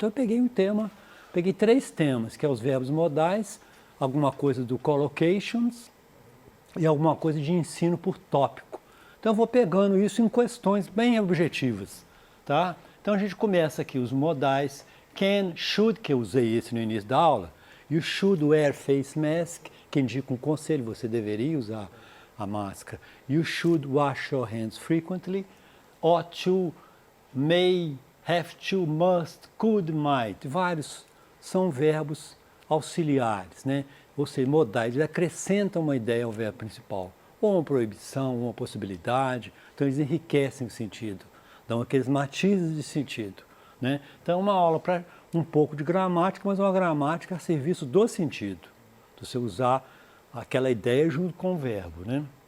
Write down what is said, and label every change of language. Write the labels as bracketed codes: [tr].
[pt] Então, eu peguei peguei 3 temas, que é os verbos modais, alguma coisa do collocations e alguma coisa de ensino por tópico. Então, eu vou pegando isso em questões bem objetivas, tá? Então, a gente começa aqui os modais, can, should, que eu usei esse no início da aula. [en] You should wear face mask, [pt] que indica um conselho, você deveria usar a máscara. [en] You should wash your hands frequently. Ought to, may, have to, must, could, might. [pt] Vários são verbos auxiliares, né? Ou seja, modais, eles acrescentam uma ideia ao verbo principal. Ou uma proibição, ou uma possibilidade. Então, eles enriquecem o sentido, dão aqueles matizes de sentido. Né? Então, é uma aula para um pouco de gramática, mas uma gramática a serviço do sentido, de você usar aquela ideia junto com o verbo. Né?